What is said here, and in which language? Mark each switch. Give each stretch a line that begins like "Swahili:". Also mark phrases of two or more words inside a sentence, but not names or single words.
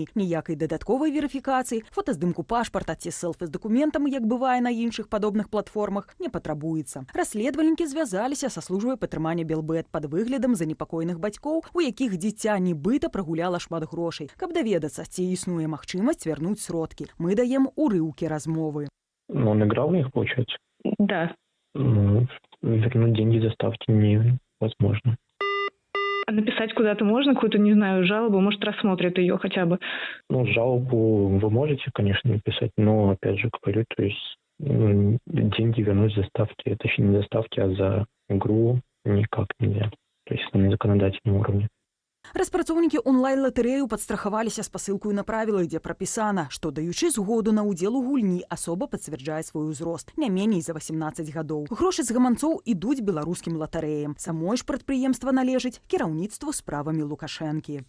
Belarusian: Ніякай дадатковай верыфікацыі, фотаздымку пашпарта ці селфі з дакументам, як бывае на іншых падобных платформах, не патрабуецца. Расследавальнікі звязаліся са службай падтрымання Белбет пад выглядам занепакоеных бацькоў, у якіх дзіця нібыта прагуляла шмат грошай, каб доведацца, ці існуе магчымасць вярнуць сродкі. Мы даем урыўкі размовы.
Russian: Он играл в них, получается? Да. Вернуть деньги заставки невозможно. А написать куда-то можно, какую-то, не знаю, жалобу, может, рассмотрят ее хотя бы? Жалобу вы можете, конечно, написать, но, опять же говорю, то есть деньги вернуть заставки, это еще не заставки, а за игру никак нельзя. То есть на законодательном уровне.
Belarusian: Распрацоўнікі онлайн-латарэю падстрахаваліся спасылкаю на правілах, дзе прапісана, што даючы згоду на ўдзел у гульні, асоба пацвярджае свой узрост, не меней за 18 гадоў. Грошы з гаманцоў ідуць беларускім латарэям. Самой ж прадпрыемства належыць кіраўніцтву справамі Лукашэнкі.